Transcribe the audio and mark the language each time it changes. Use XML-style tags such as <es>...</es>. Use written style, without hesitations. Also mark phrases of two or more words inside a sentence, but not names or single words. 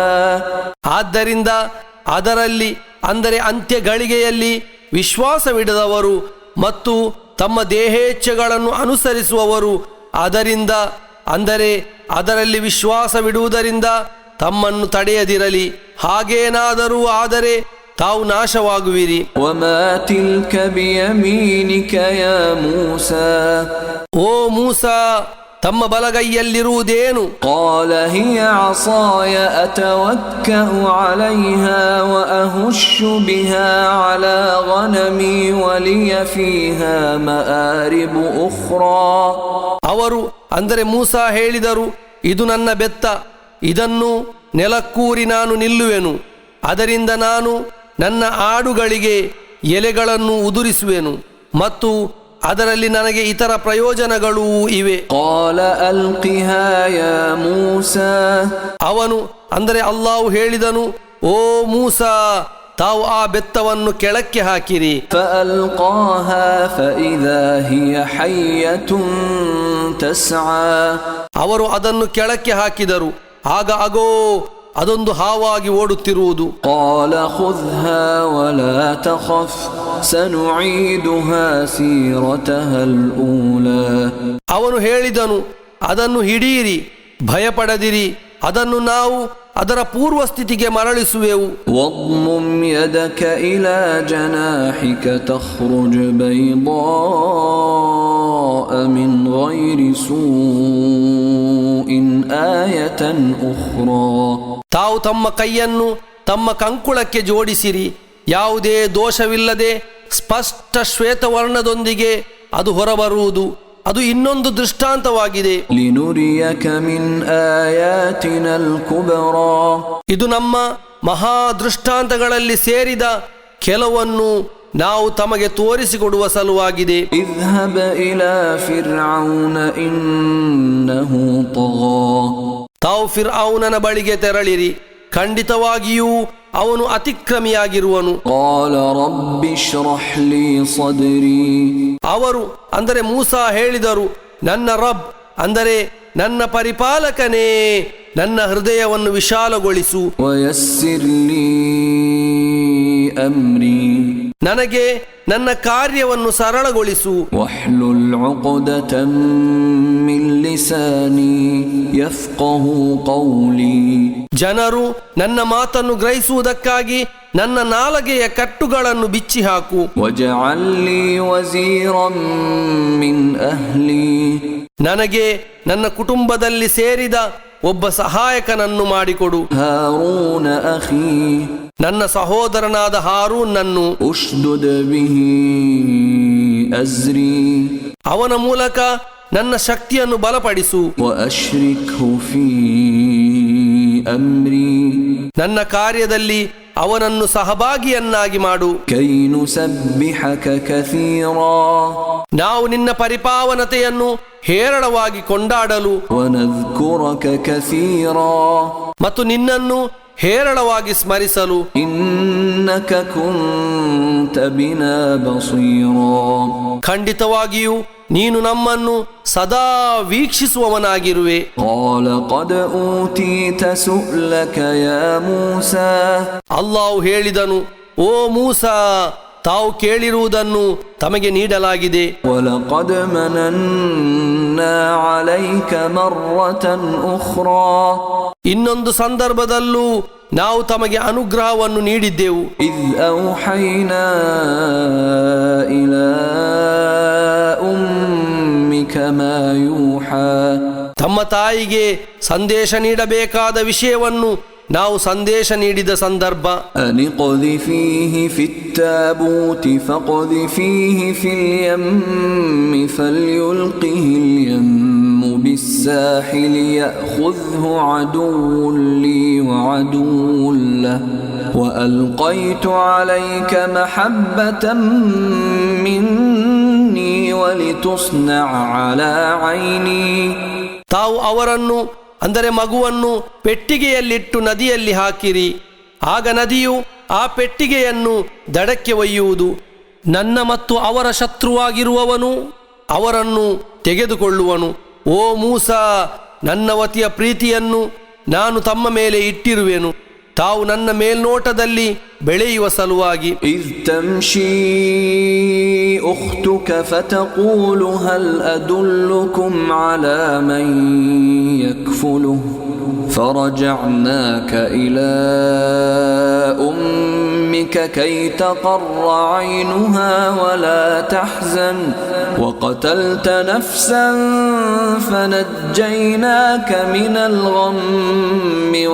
<kn>ಆದ್ದರಿಂದ ಅದರಲ್ಲಿ, ಅಂದರೆ ಅಂತ್ಯಗಳಿಗೆಯಲ್ಲಿ ವಿಶ್ವಾಸವಿಡದವರು ಮತ್ತು ತಮ್ಮ ದೇಹೇಚ್ಛೆಗಳನ್ನು ಅನುಸರಿಸುವವರು ಅದರಿಂದ, ಅಂದರೆ ಅದರಲ್ಲಿ ವಿಶ್ವಾಸವಿಡುವುದರಿಂದ ತಮ್ಮನ್ನು ತಡೆಯದಿರಲಿ. ಹಾಗೇನಾದರೂ ಆದರೆ ತಾವು ನಾಶವಾಗುವಿರಿ.</kn> <ar>وما تلك بيمينك يا موسى</ar> <kn>ಓ ಮೂಸಾ, ತಮ್ಮ ಬಲಗೈಯಲ್ಲಿರುವುದೇನು?</kn> <ar>قال هي عصاي أتوكأ عليها وأهش بها على غنمي ولي فيها مآرب أخرى.</ar> <kn>ಅವರು ಅಂದರೆ ಮೂಸಾ ಹೇಳಿದರು, ಇದು ನನ್ನ ಬೆತ್ತ, ಇದನ್ನು ನೆಲಕ್ಕೂರಿ ನಾನು ನಿಲ್ಲುವೆನು, ಅದರಿಂದ ನಾನು ನನ್ನ ಆಡುಗಳಿಗೆ ಎಲೆಗಳನ್ನು ಉದುರಿಸುವೆನು ಮತ್ತು ಅದರಲ್ಲಿ ನನಗೆ ಇತರ ಪ್ರಯೋಜನಗಳೂ ಇವೆ.</kn> <ar>قال ألقها يا موسى</ar> <kn>ಅವನು ಅಂದರೆ ಅಲ್ಲಾಹು ಹೇಳಿದನು, ಓ ಮೂಸಾ, ತಾವು ಆ ಬೆತ್ತವನ್ನು ಕೆಳಕ್ಕೆ ಹಾಕಿರಿ.</kn> <ar>فألقاها فإذا هي حية تسعى.</ar> <kn>ಅವರು ಅದನ್ನು ಕೆಳಕ್ಕೆ ಹಾಕಿದರು, ಆಗ ಅಗೋ ಅದೊಂದು ಹಾವಾಗಿ ಓಡುತ್ತಿರುವುದು.</kn> <ar>قال خذها ولا تخف سنعيدها سيرتها الأولى.</ar> <kn>ಅವನು ಹೇಳಿದನು, ಅದನ್ನು ಹಿಡಿಯಿರಿ, ಭಯಪಡದಿರಿ, ಅದನ್ನು ನಾವು ಅದರ ಪೂರ್ವ ಸ್ಥಿತಿಗೆ ಮರಳಿಸುವೆವು.</kn> <ar>واضمم يدك إلى جناحك تخرج بيضاء من غير سوء آية أخرى.</ar> <kn>ತಾವು ತಮ್ಮ ಕೈಯನ್ನು ತಮ್ಮ ಕಂಕುಳಕ್ಕೆ ಜೋಡಿಸಿರಿ, ಯಾವುದೇ ದೋಷವಿಲ್ಲದೆ ಸ್ಪಷ್ಟ ಶ್ವೇತವರ್ಣದೊಂದಿಗೆ ಅದು ಹೊರಬರುವುದು. ಅದು ಇನ್ನೊಂದು ದೃಷ್ಟಾಂತವಾಗಿದೆ.</kn> <ar>لنريك من آياتنا الكبرى.</ar> <kn>ಇದು ನಮ್ಮ ಮಹಾ ದೃಷ್ಟಾಂತಗಳಲ್ಲಿ ಸೇರಿದ ಕೆಲವನ್ನು ನಾವು ತಮಗೆ ತೋರಿಸಿಕೊಡುವ ಸಲುವಾಗಿದೆ.</kn> <ar>اذهب إلى فرعون إنه طغى.</ar> <kn>ತಾವು ಫಿರ್ಔನನ ಬಳಿಗೆ ತೆರಳಿರಿ, ಖಂಡಿತವಾಗಿಯೂ ಅವನು ಅತಿಕ್ರಮಿಯಾಗಿರುವನು.</kn> <ar>قال رب اشرح لي صدري.</ar> <kn>ಅವರು ಅಂದರೆ ಮೂಸಾ ಹೇಳಿದರು, ನನ್ನ ರಬ್ ಅಂದರೆ ನನ್ನ ಪರಿಪಾಲಕನೇ, ನನ್ನ ಹೃದಯವನ್ನು ವಿಶಾಲಗೊಳಿಸು.</kn> <ar>ويسر لي أمري.</ar> <kn>ನನಗೆ ನನ್ನ ಕಾರ್ಯವನ್ನು ಸರಳಗೊಳಿಸು.</kn> <ar>واحلل عقدة من لساني يفقه قولي.</ar> <kn>ಜನರು ನನ್ನ ಮಾತನ್ನು ಗ್ರಹಿಸುವುದಕ್ಕಾಗಿ ನನ್ನ ನಾಲಗೆಯ ಕಟ್ಟುಗಳನ್ನು ಬಿಚ್ಚಿ ಹಾಕು.</kn> <ar>واجعل لي وزيرا من أهلي.</ar> <kn>ನನಗೆ ನನ್ನ ಕುಟುಂಬದಲ್ಲಿ ಸೇರಿದ ಒಬ್ಬ ಸಹಾಯಕನನ್ನು ಮಾಡಿಕೊಡು.</kn> <ar>هارون أخي.</ar> <kn>ನನ್ನ ಸಹೋದರನಾದ ಹಾರೂನನ್ನು.</kn> <ar>أشدد به أزري.</ar> <kn>ಅವನ ಮೂಲಕ ನನ್ನ ಶಕ್ತಿಯನ್ನು ಬಲಪಡಿಸು.</kn> <ar>وأشركه في أمري.</ar> <kn>ನನ್ನ ಕಾರ್ಯದಲ್ಲಿ ಅವನನ್ನು ಸಹಭಾಗಿಯನ್ನಾಗಿ ಮಾಡು.</kn> <ar>كي نسبحك كثيرا.</ar> <kn>ನಾವು ನಿನ್ನ ಪರಿಪಾವನತೆಯನ್ನು ಹೇರಳವಾಗಿ ಕೊಂಡಾಡಲು</kn> <ar>ونذكرك كثيرا.</ar> <kn>ಮತ್ತು ನಿನ್ನನ್ನು ಹೇರಳವಾಗಿ ಸ್ಮರಿಸಲು.</kn> <ar>إنك كنت بنا بصيرا.</ar> <kn>ಖಂಡಿತವಾಗಿಯೂ ನೀನು ನಮ್ಮನ್ನು ಸದಾ ವೀಕ್ಷಿಸುವವನಾಗಿರುವೆ.</kn> <ar>قال قد أوتيت سؤلك يا موسى.</ar> <kn>ಅಲ್ಲಾಹು ಹೇಳಿದನು, ಓ ಮೂಸಾ, ತಾವು ಕೇಳಿರುವುದನ್ನು ತಮಗೆ ನೀಡಲಾಗಿದೆ.</kn> <ar>ولقد مننا عليك مرة أخرى.</ar> <kn>ಇನ್ನೊಂದು ಸಂದರ್ಭದಲ್ಲೂ ನಾವು ತಮಗೆ ಅನುಗ್ರಹವನ್ನು ನೀಡಿದ್ದೆವು.</kn> <ar>إذ أوحينا إلى أمك ما يوحى.</ar> <kn>ತಮ್ಮ ತಾಯಿಗೆ ಸಂದೇಶ ನೀಡಬೇಕಾದ ವಿಷಯವನ್ನು ನಾವು ಸಂದೇಶ ನೀಡಿದ ಸಂದರ್ಭ.</kn> <ar>أن اقذفيه في التابوت فاقذفيه في اليم فليلقه اليم بالساحل يأخذه عدو لي وعدو له وألقيت عليك محبة مني ولتصنع على عيني.</ar> <kn>ತಾವು ಅವರನ್ನು ಅಂದರೆ ಮಗುವನ್ನು ಪೆಟ್ಟಿಗೆಯಲ್ಲಿಟ್ಟು ನದಿಯಲ್ಲಿ ಹಾಕಿರಿ, ಆಗ ನದಿಯು ಆ ಪೆಟ್ಟಿಗೆಯನ್ನು ದಡಕ್ಕೆ ಒಯ್ಯುವುದು. ನನ್ನ ಮತ್ತು ಅವರ ಶತ್ರುವಾಗಿರುವವನು ಅವರನ್ನು ತೆಗೆದುಕೊಳ್ಳುವನು. ಓ ಮೂಸಾ, ನನ್ನ ವತಿಯ ಪ್ರೀತಿಯನ್ನು ನಾನು ತಮ್ಮ ಮೇಲೆ ಇಟ್ಟಿರುವೆನು. ತಾವು ನನ್ನ ಮೇಲ್ನೋಟದಲ್ಲಿ ಬೆಳೆಯುವ ಸಲುವಾಗಿ.</kn> <ar>إذ تمشي أختك فتقول هل أدلكم على من يكفله فرجعناك إلى أمك كي تقر عينها ولا تحزن وقتلت نفسا فنجيناك من الغم</ar>